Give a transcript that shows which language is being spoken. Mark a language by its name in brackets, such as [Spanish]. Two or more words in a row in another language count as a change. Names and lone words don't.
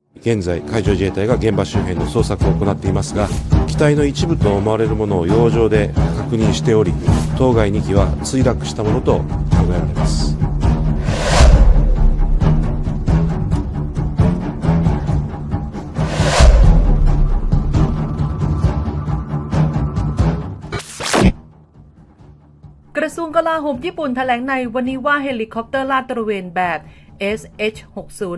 [Japanese] 現在海上自衛隊が現場周辺の捜索を行っていますが、機体の一部と思われるものを洋上で確認しており、当該2機は墜落したものと考えられます。 [Thai] กระทรวงกลาโหมญี่ปุ่นแถลงในวันนี้ว่าเฮลิคอปเตอร์ลาดตระเวนแบบ SH-60